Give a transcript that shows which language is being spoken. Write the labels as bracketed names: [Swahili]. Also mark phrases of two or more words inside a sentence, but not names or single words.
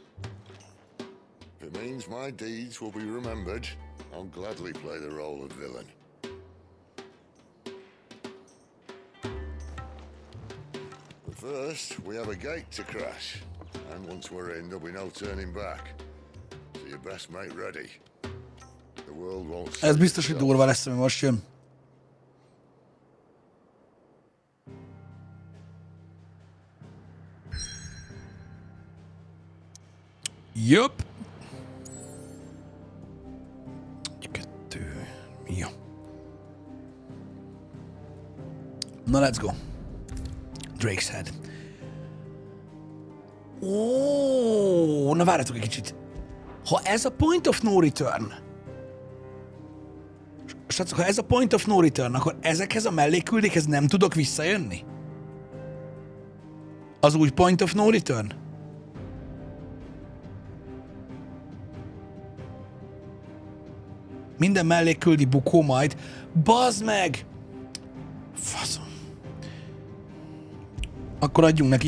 [English] If it means my deeds will be remembered, I'll gladly play the role of villain. But first, we have a gate to crash. And once we're in, there'll be no turning back. So your best mate ready. The world won't... [Hungarian] Ez biztos, hogy durva lesz, ami most jön. Jöp. Kettő. Jó. Na, [English] let's go. Drake's Head. [Hungarian] Ó, na várjatok egy kicsit. Ha ez a [English] point of no return, [Hungarian] srácok, ha ez a [English] point of no return, [Hungarian] akkor ezekhez a mellékküldékhez nem tudok visszajönni? Az új [English] point of no return? [Hungarian] Minden mellékküldi bukó majd. Bazd meg! Faszom. Akkor adjunk neki.